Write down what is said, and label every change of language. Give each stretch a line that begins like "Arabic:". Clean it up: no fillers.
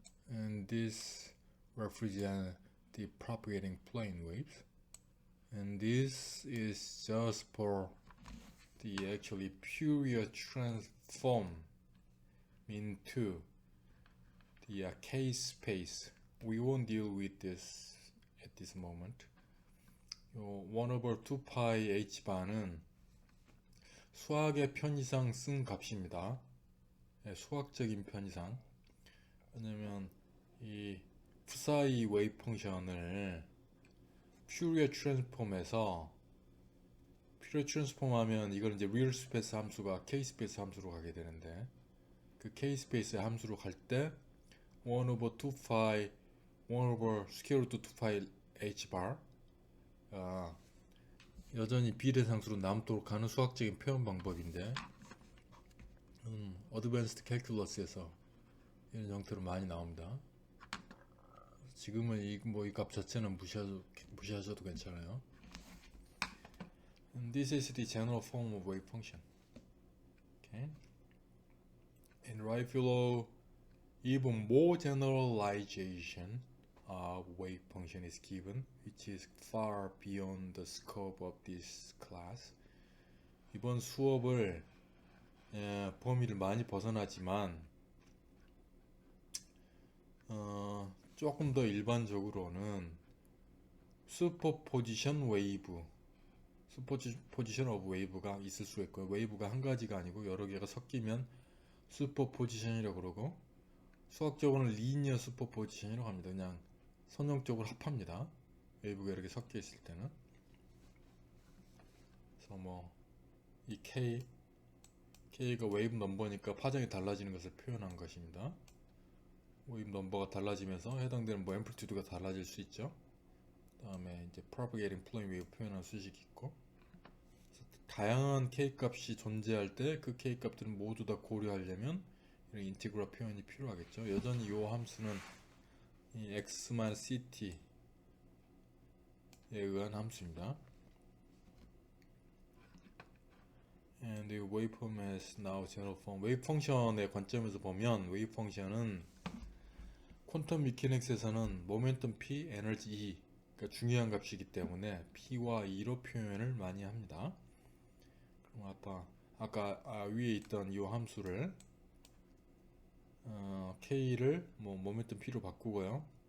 English: and this represents the propagating plane waves, and this is just for the actually Fourier transform into the K-space. We won't deal with this at this moment.
Korean: 1 over 2파이 h바는 수학의 편의상 쓴 값입니다. 네, 수학적인 편의상. 왜냐면 이 푸사이 웨이브 펑션을 퓨리어 트랜스폼에서 퓨리어 트랜스폼 하면 이걸 이제 리얼 스페이스 함수가 K 스페이스 함수로 가게 되는데, 그 K 스페이스 함수로 갈 때 1 over 2파이 1 over 스퀘어 루트 2파이 hbar 여전히 비례상수로 남도록 하는 수학적인 표현 방법인데, 어드밴스드 캘큘러스에서 이런 형태로 많이 나옵니다. 지금은 이 값 자체는 무시하셔도 괜찮아요.
English: And this is the general form of wave function. Okay. And right below, even more generalization of wave function is given, which is far beyond the scope of this class.
Korean: 이번 수업을 범위를 많이 벗어나지만 조금 더 일반적으로는 슈퍼포지션 웨이브, 슈퍼포지션 오브 웨이브가 있을 수 있고요. 웨이브가 한 가지가 아니고 여러 개가 섞이면 슈퍼포지션이라고 그러고, 수학적으로는 리니어 슈퍼포지션이라고 합니다. 그냥 선형적으로 합합니다. 웨이브가 이렇게 섞여 있을 때는. 그래서 이 K가 웨이브 넘버니까 파장이 달라지는 것을 표현한 것입니다. 웨이브 넘버가 달라지면서 해당되는 앰플리튜드가 달라질 수 있죠. 다음에 이제 propagating plane wave 표현한 수식이 있고, 다양한 K 값이 존재할 때 그 K 값들은 모두 다 고려하려면 이런 인티그럴 표현이 필요하겠죠. 여전히 이 함수는 이 x-ct에 의한 함수입니다.
English: And the waveform has now general form.
Korean: 웨이브 펑션의 관점에서 보면 웨이브 펑션은 퀀텀 미케닉스에서는 모멘텀 p, 에너지 e, 그러니까 중요한 값이기 때문에 p와 e로 표현을 많이 합니다. 그럼 아까 위에 있던 이 함수를 k를 모멘텀 p로 바꾸고요.